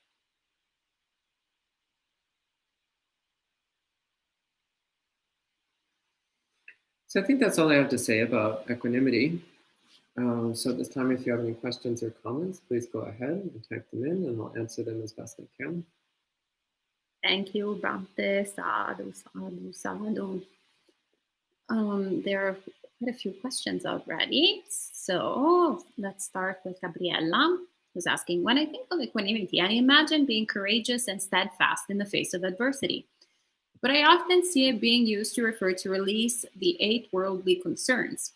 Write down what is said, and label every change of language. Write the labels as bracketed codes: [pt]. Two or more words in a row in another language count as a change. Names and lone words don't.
[en] So I think that's all I have to say about equanimity. So at this time, if you have any questions or comments, please go ahead and type them in and I'll answer them as best I can. Thank you, [pi] Bhante. Sadhu, sadhu, sadhu. [en] There are quite a few questions already. So let's start with Gabriella, who's asking, when I think of equanimity, I imagine being courageous and steadfast in the face of adversity. But I often see it being used to refer to release the 8 worldly concerns.